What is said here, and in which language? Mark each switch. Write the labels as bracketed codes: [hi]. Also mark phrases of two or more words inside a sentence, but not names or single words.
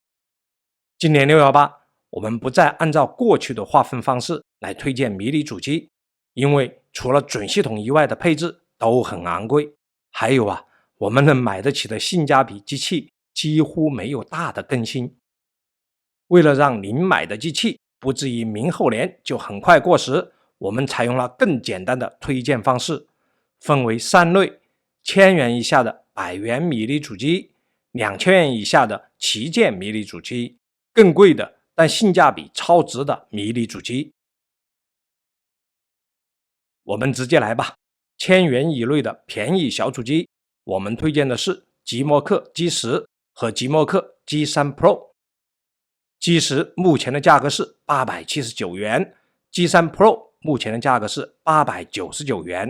[zh] 今年618，我們不再按照過去的劃分方式來推薦迷你主機，因為除了準系統以外的配置都很昂貴，還有我們能買得起的性價比機器幾乎沒有大的更新。為了讓您買的機器不至於明後年就很快過時，我們採用了更簡單的推薦方式，分為3 類：1000 元以下的100元迷你主機，2000元以下的旗艦迷你主機，更貴的但性價比超值的迷你主機。我們直接來吧，1000元以內的便宜小主機，我们推薦的是即墨刻 G10 和即墨刻 G3 Pro。G10 目前的價格是879元 ，G3 Pro 目前的價格是899元。